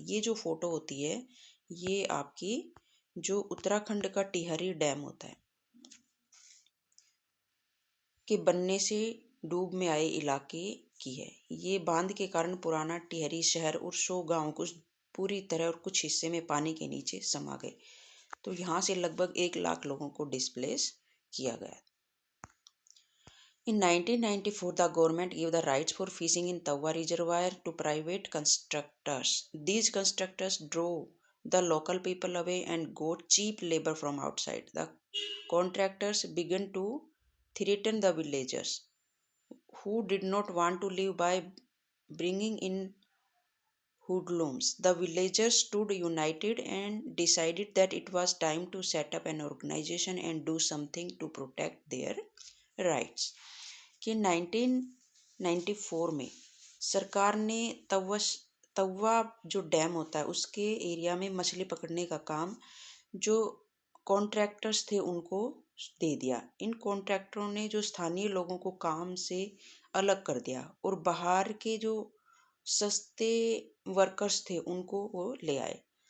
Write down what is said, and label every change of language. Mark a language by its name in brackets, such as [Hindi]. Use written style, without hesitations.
[Hindi] ये जो फोटो होती है ये आपकी जो उत्तराखंड का टिहरी डैम होता है के बनने से डूब में आए इलाके की है। ये बांध के कारण पुराना टिहरी शहर और 100 गांव कुछ पूरी तरह और कुछ हिस्से में पानी के नीचे समा गए। तो यहाँ से लगभग 1 लाख लोगों को डिस्प्लेस किया गया। [English] In 1994, the government gave the rights for fishing in Tawa Reservoir to private constructors. These constructors drove the local people away and got cheap labor from outside. The contractors began to threaten the villagers who did not want to live by bringing in hoodlums. The villagers stood united and decided that it was time to set up an organization and do something to protect their rights. [Hindi] कि 1994 में सरकार ने तवा जो dam होता है उसके area में मछली पकड़ने का काम जो कॉन्ट्रैक्टर्स थे उनको दे दिया। इन कॉन्ट्रैक्टरों ने जो स्थानीय लोगों को काम से अलग कर दिया और बाहर के जो सस्ते वर्कर्स थे उनको वो ले आए।